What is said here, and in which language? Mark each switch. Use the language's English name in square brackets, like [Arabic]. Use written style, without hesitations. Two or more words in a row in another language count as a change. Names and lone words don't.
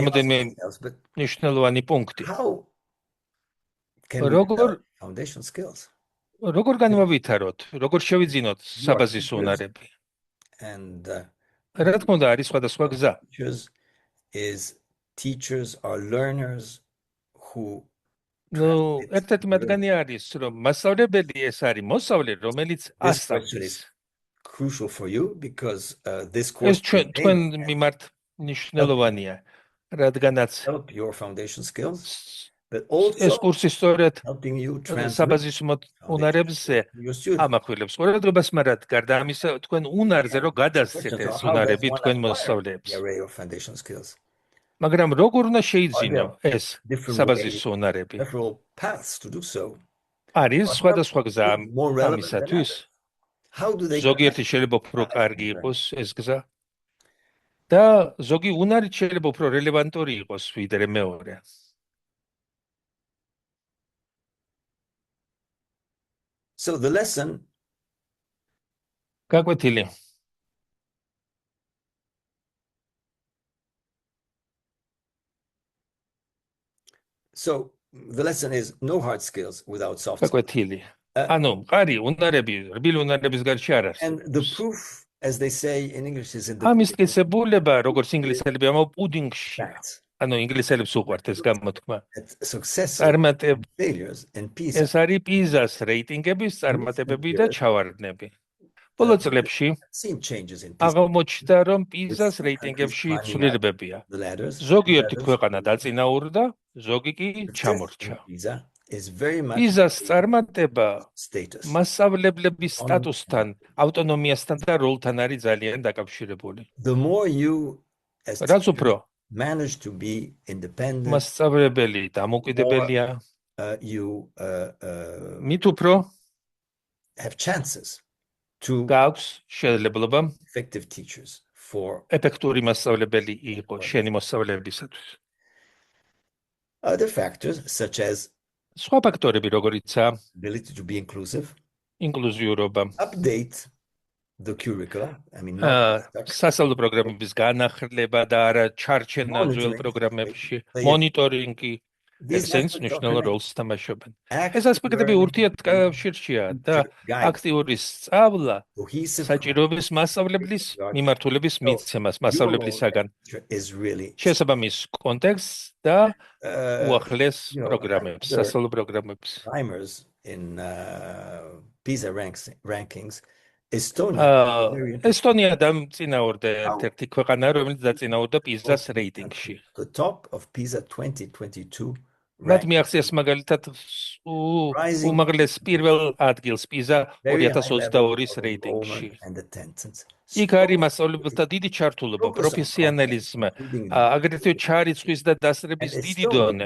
[English] Ramodene- ask ourselves, but [Georgian] მნიშვნელოვანი პუნქტი. [English] how can we Როგორ develop foundation skills? [Georgian] როგორ განვავითაროთ, როგორ შევიძინოთ საბაზისო უნარები? And რა თქმა უნდა, არის სხვადასხვა გზა. [English] teachers are learners who [Georgian] ნუ ერთ-ერთი მათგანი არის, რომ მასწავლებელი ეს არის მოსწავლე, რომელიც [English] This question [Georgian] ასწავლის. [English] is crucial for you because this [Georgian] ეს course თქვენ may მიმართ მნიშვნელოვანია, რადგანაც [English] help your foundation skills, but [Georgian] ეს also კურსი სწორედ [English] helping you transfer [Georgian] საბაზისო უნარებზე [English] to your students. [Georgian] ამახვილებს ყურადღებას, მაგრამ გარდა ამისა, თქვენ უნარზე რო გადასცეთ ეს [English] How does უნარები one თქვენ acquire [Georgian] მოსწავლეებს. [English] the array of foundation skills? [Georgian] მაგრამ როგორ უნდა შეიძინო ეს Different საბაზისო უნარები? [English] several paths to do so. [Georgian] არის სხვადასხვა გზა [English] More relevant than [Georgian] ამისათვის. [English] others. How do they [Georgian] ზოგიერთი შეიძლება უფრო კარგი იყოს ეს გზა და ზოგი უნარით შეიძლება უფრო რელევანტური იყოს ვიდრე მეორე. [English] So the lesson [Georgian] გაკვეთილი. [English] So the lesson is no hard skills without soft skills. [Georgian] გაკვეთილი. ანუ მყარი უნარები, რბილი უნარების გარშე არ არის. [English] And the proof, as they say in English, is in the [Georgian] ამის მტკიცებულება, როგორც ინგლისელები ამბობენ, პუდინგში. facts ანუ ინგლისელებს უყვართ ეს გამოთქმა. [English] that success წარმატებ failures and PISA [Georgian] ეს არის პიზას რეიტინგების წარმატებები და ჩავარდნები. ბოლო წლებში [English] seen changes in PISA. [Georgian] აღმოჩნდა, რომ პიზას რეიტინგებში ცვლილებებია. [English] The ladders. [Georgian] ზოგიერთი ქვეყანა დაწინაურდა, ზოგი კი ჩამორჩა. [English] PISA is very much [Georgian] პიზას წარმატება status. მასწავლებლების სტატუსთან, ავტონომიასთან და როლთან არის ძალიან დაკავშირებული. [English] The more you as [Georgian] რაც უფრო [English] manage to be independent, [Georgian] მასწავლებელი დამოუკიდებელია, you მით უფრო [English] have chances to [Georgian] გაქვს შესაძლებლობა [English] effective teachers for [Georgian] ეფექტური მასწავლებელი იყოს შენი მოსწავლეებისათვის. [English] other factors such as [Georgian] სხვა ფაქტორები, როგორიცაა [English] ability to be inclusive, [Georgian] ინკლუზიურობა, [English] update the curricula. I mean, not stuck. [Georgian] სასწავლო პროგრამების განახლება და არა ჩარჩენა ძველ პროგრამებში, მონიტორინგი, These ესენს aspects მნიშვნელოვან of როლს თამაშობენ. ეს active ასპექტები learning, ურთიერთკავშირშია და guide, აქტიური სწავლა cohesive საჭიროების მასწავლებლის მიმართულების მიცემას მასწავლებლისაგან [English] is really [Georgian] შესაბამის კონტექსტს და უახლეს [English] you know, [Georgian] პროგრამებს, the სასწავლო პროგრამებს. [English] primers in PISA rankings [Georgian] ესტონია დამწინაურდა ერთ-ერთი ქვეყანა, რომელიც დაწინაურდა PISA-ს რეიტინგში. [English] The top of PISA 2022 [Georgian] მათ მიაღწიეს მაგალითად უმაღლეს პირველ ადგილს PISA 2022-ის რეიტინგში. იქ არის მასწავლებელთა დიდი ჩართულობა, პროფესიონალიზმი, აგრეთვე ჩარიცხვის და დასწრების დიდი დონე.